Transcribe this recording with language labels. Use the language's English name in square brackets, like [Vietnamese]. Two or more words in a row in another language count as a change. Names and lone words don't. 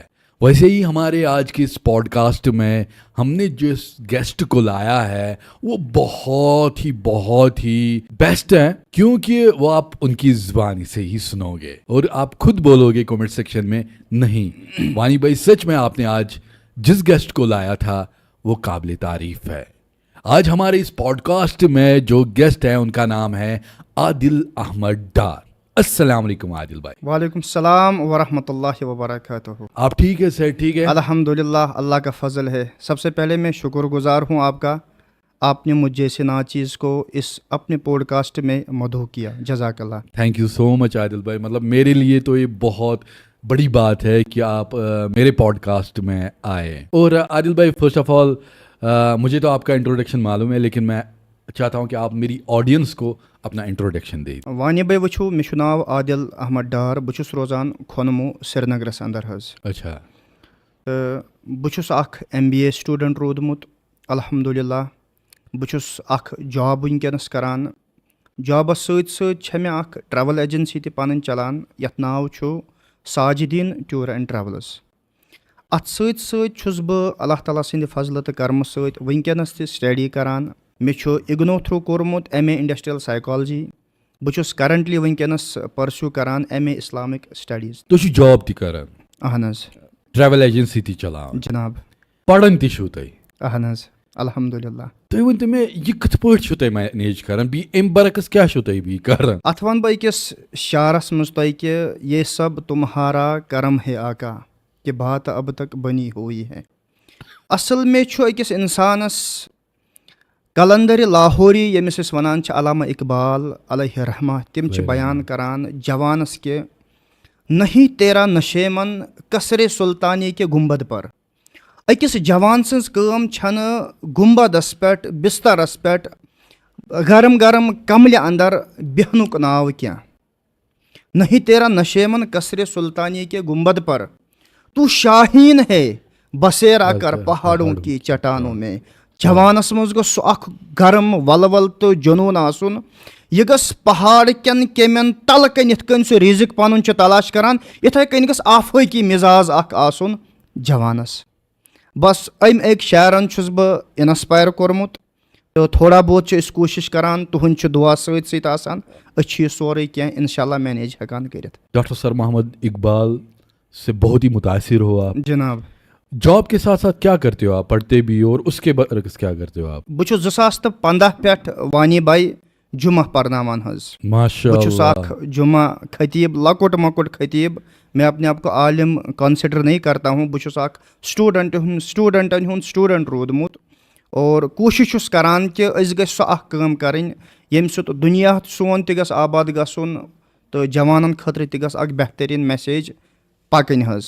[Hindi] वैसे ही हमारे आज के इस पॉडकास्ट में हमने जिस गेस्ट को लाया है वो बहुत ही बेस्ट है, क्योंकि वो आप उनकी ज़ुबानी से ही सुनोगे और आप खुद बोलोगे कमेंट सेक्शन में, नहीं वानी भाई सच में आपने आज जिस गेस्ट को लाया था वो काबिल तारीफ है। आज हमारे इस पॉडकास्ट में जो गेस्ट है उनका नाम है आदिल अहमद डार। [Arabic] السلام عليكم आदिल भाई। وعليكم السلام ورحمة الله وبركاته. [Hindi] आप ठीक है सर? ठीक है अल्हम्दुलिल्लाह, अल्लाह का फजल है। सबसे पहले मैं शुक्रगुजार हूँ आपका, आपने मुझ जैसे नाचीज़ को इस अपने पॉडकास्ट में मदहू किया। जज़ाकल्लाह। [English] thank you so much आदिल भाई। [Hindi] मतलब मेरे लिए तो ये बहुत बड़ी बात है कि आप मेरे पॉडकास्ट में आए। और आदिल भाई, [English] first of all [Hindi] मुझे तो आपका इंट्रोडक्शन मालूम है, लेकिन मैं चाहता हूँ कि आप मेरी ऑडियंस को अपना इंट्रोडक्शन दें। [Kashmiri] वानी भाई वो मे नाव आदिल अहमद डार, बहुत रोजान खोनमो श्रीनगरस अंदर हज। अच्छा। तो बहुत MBA स्टूडेंट रोदमुत अल्हम्दुलिल्लाह। बहुत जॉब वनकस करान। जॉबस सत मे ट्रैवल एजेंसी ति पन चलान, यथ नाव साजिदीन टूर एंड ट्रैवल्स। अत सत बह अल्लाह ताला सिंद फजल तो कर्म सत वनकस ति स्टडी करान। मे इग्नो थ्रू कोर्मुत MA [English] industrial psychology. [Kashmiri] बहुत करंटली वनकस परस्यू करान MA [English] Islamic studies. [Kashmiri] तो जॉब ति करान? अहन। ट्रैवल एजेंसी ति चलान? जनाब। पढ़न ति छु तै? अहन अल्हम्दुलिल्लाह। तुम वन मे यह कथ पठ छु तै मैनेज करान, बी एम बरकस क्या छु तै बी करान? अथ वन बह अकिस शारस मज तै कि [Hindi] ये सब तुम्हारा कर्म है आका, कि बात अब तक बनी हुई है। [Kashmiri] असल में अकिस इंसानस कलंदर लाहौरी यमिस वनान अल्लामा इकबाल [Arabic] عليه رحمة, [Kashmiri] तिम बयान करान जवानस के [Hindi] नहीं तेरा नशेमन कसरे सुल्तानी के गुंबद पर। [Kashmiri] अकिस जवान सज कम छन गुंबदस पे, बिस्तरस पे, गरम गरम कमल अंदर बेहनुक नाव क्या। [Hindi] नहीं तेरा नशेमन कसरे सुल्तानी के गुंबद पर, तू शाहीन है बसेरा कर पहाड़ों की चट्टानों में। [Kashmiri] जवानस मज गो गरम वलवल तो जुनून आसुन, यह गस पहाड़ कन केमन तल कन यथ कन सो रिजिक पनुन तलाश करान, इथे कन गस आफाकी मिजाज आसन जवानस। बस अम एक शायरन छुस बह इंस्पायर कोरमुत, तो थोड़ा बहुत इस कोशिश करान, तुहंद दुआ सत आसान, अच्छी सोरे क्या इंशाल्लाह मैनेज हेकान करित। [Hindi] डॉक्टर सर मोहम्मद इकबाल से बहुत ही मुतासिर हो आप। जनाब। जॉब के साथ साथ क्या करते हो आप? पढ़ते भी और उसके बरक्स क्या करते हो आप? [Kashmiri] बह 2015 पे वानी भाई जुमा परनामान हज। माशाअल्लाह। बह जुमा खतीब, लकुट मकुट खतीब। [Hindi] मैं अपने आप को आलिम कंसिडर नहीं करता हूँ। [Kashmiri] बह स्टूडेंट रोदमुत, और कोशिश करान कि अस गम कर यम दुनिया सोन तस आबाद गसन, تہٕ جوانَن خٲطرٕ تہِ گٔژھ اَکھ بہتریٖن میسیج پَکٕنۍ حظ.